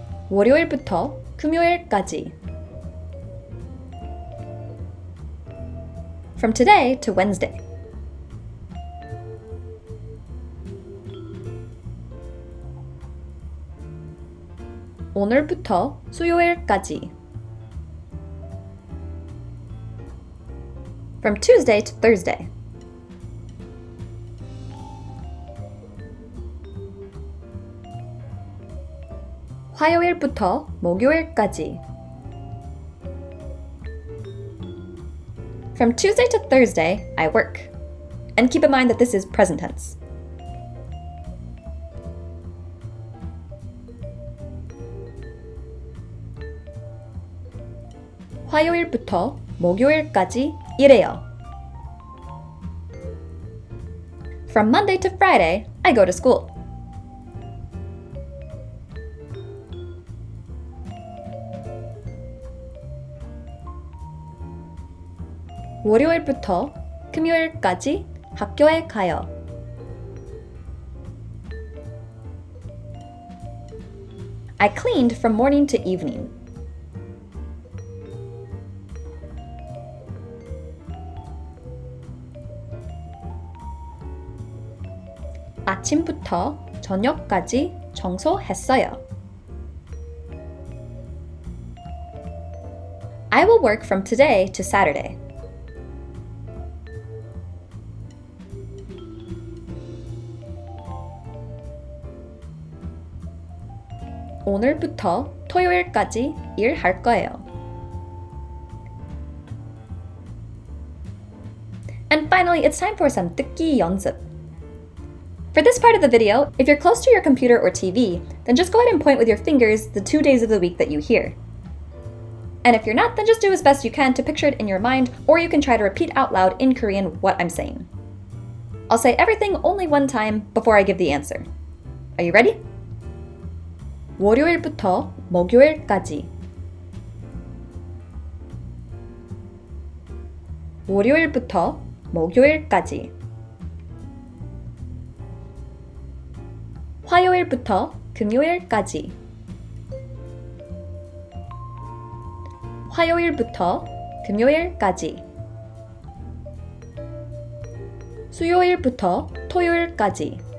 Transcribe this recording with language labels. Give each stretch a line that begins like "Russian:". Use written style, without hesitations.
Korean: 월요일부터 금요일까지.
English: From today to Wednesday.
Korean: 오늘부터 수요일까지.
English: From Tuesday to Thursday.
Korean: 화요일부터 목요일까지.
English: From Tuesday to Thursday, I work. And keep in mind that this is present tense.
Korean: 화요일부터 목요일까지 일해요.
English: From Monday to Friday, I go to school.
Korean: 월요일부터 금요일까지 학교에 가요.
English: I cleaned from morning to evening.
Korean: 아침부터 저녁까지 청소했어요.
English: I will work from today to Saturday.
Korean: 오늘부터 토요일까지 일할 거예요.
English: And finally, it's time for some
Korean: 듣기 연습.
English: For this part of the video, if you're close to your computer or TV, then just go ahead and point with your fingers the 2 days of the week that you hear. And if you're not, then just do as best you can to picture it in your mind, or you can try to repeat out loud in Korean what I'm saying. I'll say everything only one time before I give the answer. Are you ready?
Korean: 월요일부터 목요일까지. 월요일부터 목요일까지 화요일부터 금요일까지 화요일부터 금요일까지 수요일부터 토요일까지